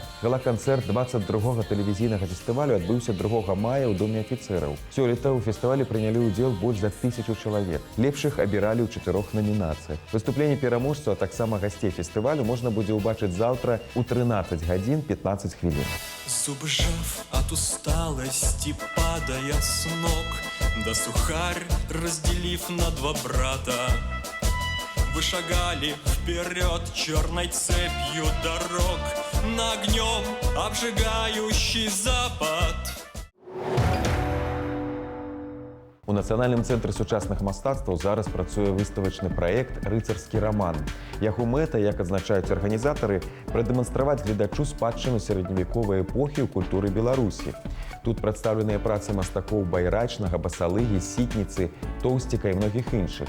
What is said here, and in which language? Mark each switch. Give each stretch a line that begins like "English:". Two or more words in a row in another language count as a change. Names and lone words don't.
Belarusian: Гала-канцэрт 22-го тэлевізійнага фестывалю адбыўся 2 мая ў Доме афіцэраў. Сёлета ў фестывалі прынялі ўдзел больш за 1000 чалавек. Лепшых абіралі ў 4 номінацыях. Выступленне пераможцаў, а таксама гасцей фестывалю можна будзе ўбачыць заўтра ў 13 гадзін 15 хвілін.
Russian: Зубы сжав от усталости, падая с ног, да сухарь, разделив на 2 брата, вы шагали вперед черной цепью дорог на огнем обжигающий запад.
Belarusian: У Нацыянальным цэнтры сучасных мастацтваў зараз працуе выставачны праект «Рыцарскі раман». Яго мэта, як адзначаюць арганізатары, прадэманстраваць гледачу спадчыну сярэдневяковай эпохі ў культуры Беларусі. Тут прадстаўленыя працы мастакоў Байрачнага, Басалыгі, Сітніцы, Тоўсціка і многіх іншых.